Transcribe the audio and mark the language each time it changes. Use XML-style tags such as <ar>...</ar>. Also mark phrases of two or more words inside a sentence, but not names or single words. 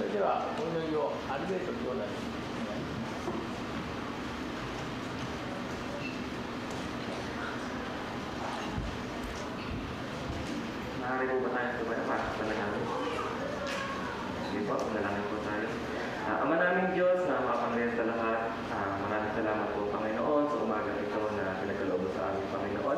<ja>はお祈りをアルベート兄弟にお願いします。</ja> <tl>Maaari po ba tayo tumaya para sa panalangin? Sige po, panalangin po tayo. Ama naming Diyos na makapangyarihan sa lahat, maraming salamat po Panginoon sa umaga ito na pinagkaloob sa aming Panginoon.</tl>